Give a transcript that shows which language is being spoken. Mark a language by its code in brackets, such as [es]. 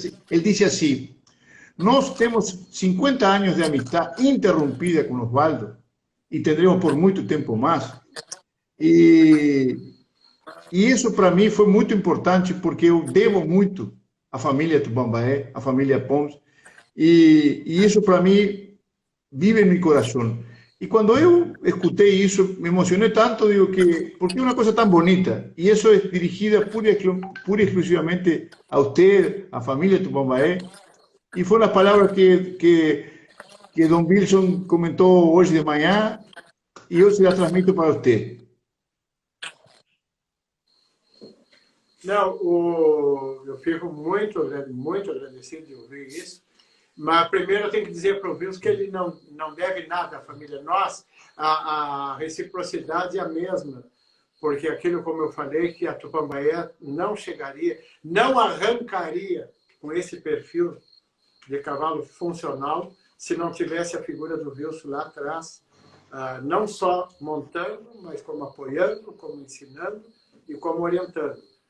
[es] Él dice así: nos tenemos 50 años de amistad interrumpida con Osvaldo y tendremos por mucho tiempo más. [pt] E isso para mim foi muito importante porque eu devo muito à família Tupambaé, à família Pons, e isso para mim [es] vive en mi corazón. Y cuando yo escuché eso, me emocioné tanto, digo que, porque es una cosa tan bonita, y eso es dirigida pura y exclusivamente a usted, a familia Tupambaé, y fueron las palabras que Don Wilson comentó hoy de mañana, y yo se las transmito para usted. [pt] Não, eu fico muito agradecido de ouvir isso. Mas primeiro eu tenho que dizer para o Wilson que ele não deve nada à família. Nós, a reciprocidade é a mesma, porque aquilo, como eu falei, que a Tupambaé não chegaria, não arrancaria com esse perfil de cavalo funcional se não tivesse a figura do Wilson lá atrás, não só montando, mas como apoiando, como ensinando e como orientando.